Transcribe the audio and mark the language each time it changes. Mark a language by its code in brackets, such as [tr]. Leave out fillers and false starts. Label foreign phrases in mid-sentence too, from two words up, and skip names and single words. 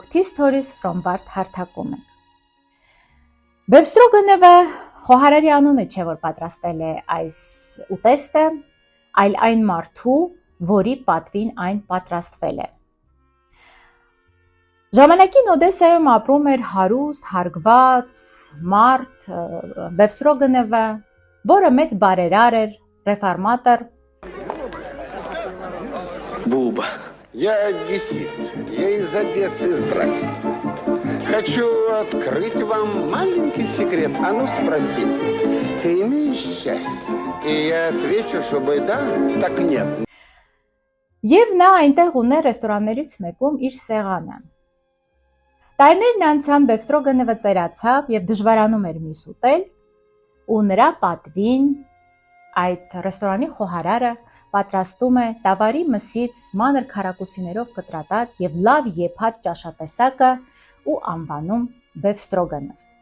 [hy] T-Stories from Վարդ հարթակում եք։ Բեֆստրոգանովը խոհարարի անունը չէ, որ պատրաստել է այս ուտեստը, այլ այն մարդու, որի պատվին այն պատրաստվել է։ Ժամանակին Օդեսայում ապրում էր հարուստ, հարգված մարդ Բեֆստրոգանովը, որը մեծ բարերար էր, ռեֆորմատոր։ [ru] Буба. Я одессит, я из Одессы, здрасте. Хочу открыть вам маленький секрет. А ну спроси, ты имеешь счастье? И я отвечу, чтобы да, так нет. [hy] Եվ նա այնտեղ ուներ ռեստորաններից մեկում իր սեղանը։ Տարիներն անցան, Բեֆստրոգանովը ծերացավ և դժվարանում էր միս ուտել, ու նրա պատվին այդ ռեստորանի խոհարարը պատրաստում է տավարի մսից մանր քառակուսիներով կտրատած և լավ եփած ճաշատեսակը ու անվանում Բեֆստրոգանով։